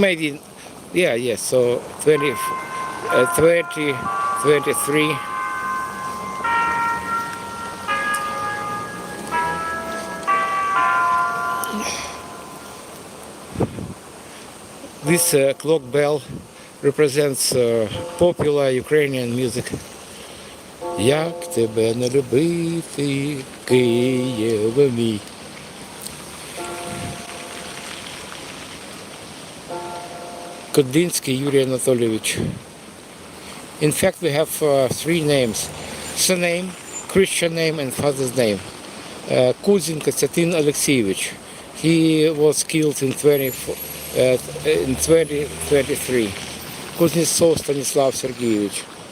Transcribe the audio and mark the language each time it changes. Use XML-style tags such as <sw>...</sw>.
<en>Maybe, yeah. So 2023. This clock bell represents popular Ukrainian music.</en> <uk>Як тебе не любити, Києве мій. Кодинський Юрій Анатольевич.</uk> <en>In fact, we have three names: surname, Christian name, and father's name. Kuzin Konstantin Alexeyevich. He was killed in 2023. Kuznetsov Stanislav Sergeyevich.</en>